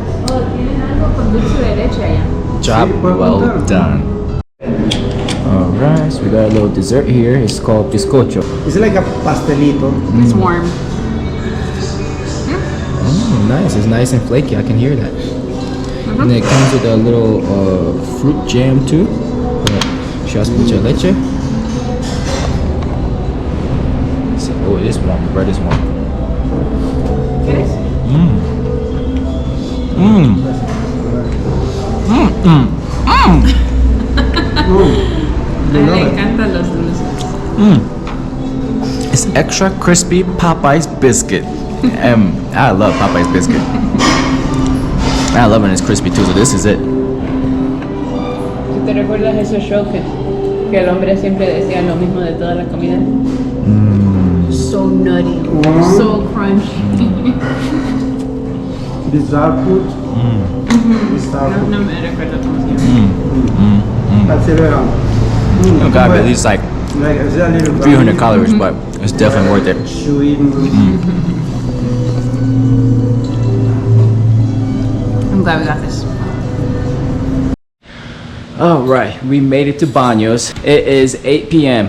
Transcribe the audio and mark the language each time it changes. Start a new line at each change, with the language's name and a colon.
Spanish: Oh, tienen algo con dulce de leche allá.
English: Job well done. Alright, so we got a little dessert here. It's called bizcocho. It's like a pastelito. it's warm. Oh, nice. It's nice and flaky. I can hear that. And then it comes with a little fruit jam too. She has
Spanish: mucha leche.
English: So, oh, it is warm. The bread is warm.
Spanish: A mí me encantan los dulces.
English: It's extra crispy Popeye's biscuit. I love Popeye's biscuit. I love when it's crispy too, so this is it.
Spanish: ¿Tú te recuerdas ese show que el hombre siempre decía lo mismo de toda la comida?
English: So nutty, so crunchy. Bizarre food. Bizarre food.
Spanish: No me recuerdo cómo se llama.
English: That's it. Oh god, but at least like Like, it's a little 300 calories, but it's definitely worth it. Sweet. I'm glad we got this. Alright, we made it to Baños. It is 8 p.m.